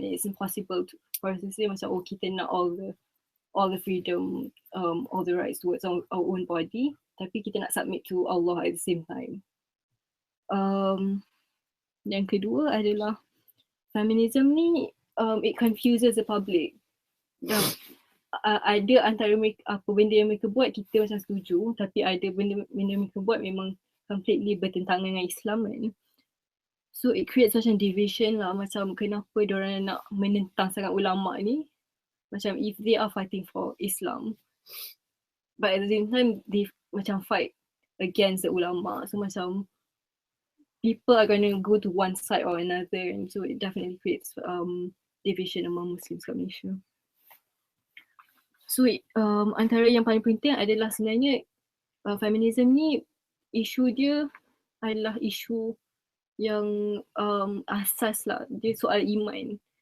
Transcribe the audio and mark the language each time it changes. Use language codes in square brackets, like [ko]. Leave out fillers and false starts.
[en] It's impossible for us to say [ms] macam kita nak [en] all the freedom, all the rights towards our own body, [ms] tapi kita nak [en] submit to Allah at the same time. [ms] Yang kedua adalah feminism ni [en] it confuses the public. [ms] Ada antara mereka, apa benda yang mereka buat kita macam setuju, tapi ada benda mereka buat memang completely bertentangan dengan Islam kan. [en] So it creates such a division lah, [ms] macam kenapa diorang nak menentang sangat ulama ni, [en] macam if they are fighting for Islam but at the same time they macam fight against the ulama. So macam people are going to go to one side or another, and so it definitely creates division among Muslims [ms] kat Malaysia. So antara yang paling penting adalah sebenarnya feminism ni, isu dia adalah isu yang asas lah, dia soal iman.